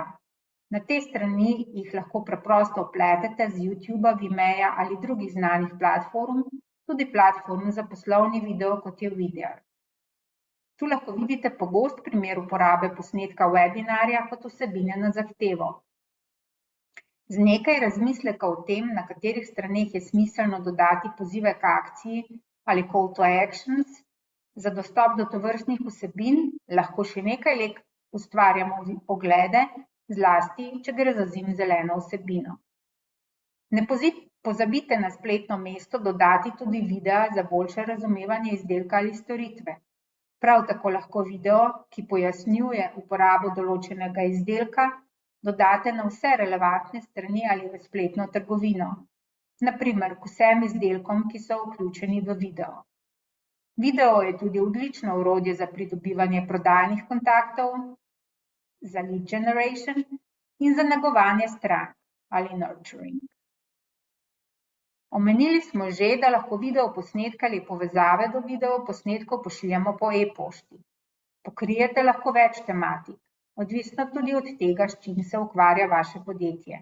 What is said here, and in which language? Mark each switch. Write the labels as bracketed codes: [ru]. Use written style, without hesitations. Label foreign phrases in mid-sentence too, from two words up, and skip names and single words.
[sl] Na te strani jih lahko preprosto vpletete z YouTuba, Vimeja ali drugih znanih platform, tudi platform za poslovni video, kot je Vidyard. Tu lahko vidite pogost primer uporabe posnetka webinarja kot vsebine na zahtevo. Z nekaj razmisleka o tem, na katerih straneh je smiselno dodati pozive k akciji ali [en] call to actions, [sl] za dostop do tovrstnih vsebin lahko še nekaj let ustvarjamo oglede, zlasti, če gre za zimzeleno vsebino. Ne pozabite na spletno mesto dodati tudi videa za boljše razumevanje izdelka ali storitve. Prav tako lahko video, ki pojasnjuje uporabo določenega izdelka, dodate na vse relevantne strani ali v spletno trgovino. Na primer, k vsem izdelkom, ki so vključeni v video. Video je tudi odlično orodje za pridobivanje prodajnih kontaktov, za [en] lead generation [sl] in za negovanje strank ali nurturing. Omenili smo že, da lahko videoposnetke ali povezave do videoposnetkov pošiljamo po e-pošti. Pokrijete lahko več tematik, odvisno tudi od tega, s čim se ukvarja vaše podjetje.